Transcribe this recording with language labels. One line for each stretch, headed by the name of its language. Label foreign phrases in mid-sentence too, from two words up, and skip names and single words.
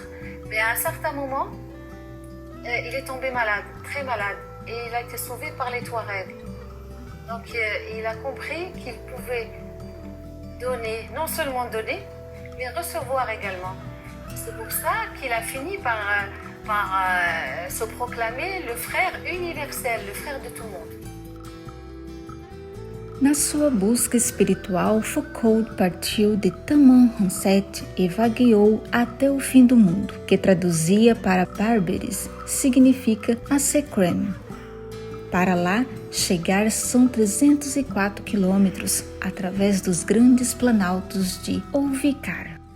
French: Mais à un certain moment, il est tombé malade, très malade, et il a été sauvé par les Touaregs. Donc il a compris qu'il pouvait donner, non seulement donner, mais recevoir également. C'est pour ça qu'il a fini par se proclamer le frère universel, le frère de tout le monde.
Portuguese: Na sua busca espiritual, Foucault partiu de Tamanrasset e vagueou até o fim do mundo, que traduzia para bárbares significa Azekren. Para lá, chegar são 304 quilômetros através dos grandes planaltos de Ouvikar.